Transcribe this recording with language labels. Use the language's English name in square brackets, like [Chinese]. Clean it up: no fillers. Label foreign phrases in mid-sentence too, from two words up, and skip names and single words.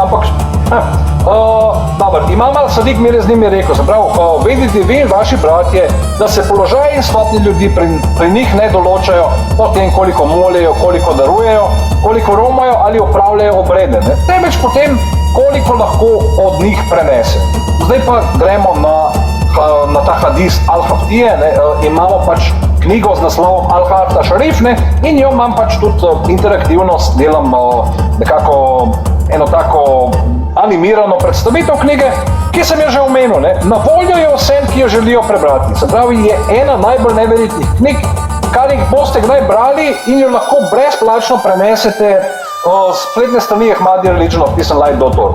[Slovenian] Ampak dobro, Imam al-Sadiq mir je z njimi rekel, se pravi, vedite vi, vaši bratje, da se položaj in stopnje ljudi pri njih ne določajo po tem, koliko molijo, koliko darujejo, koliko romajo ali opravljajo obrede, ne? Temveč potem, koliko lahko od njih prenese. Zdaj pa gremo na ta hadis Al-Haftije, imamo pač knjigo z naslovom Al-Harta Šarif, ne, in jo imam pač tudi interaktivnost, delam nekako eno tako animirano predstavitev knjige, ki sem jo že omenil. Ne. Na voljo je vsem, ki jo želijo prebrati. Se pravi, je ena najbolj neverjetnih knjig, kar jih boste kdaj brali in jo lahko brezplačno prenesete spletne strani Ahmadiyya Religion of Peace and Light.org.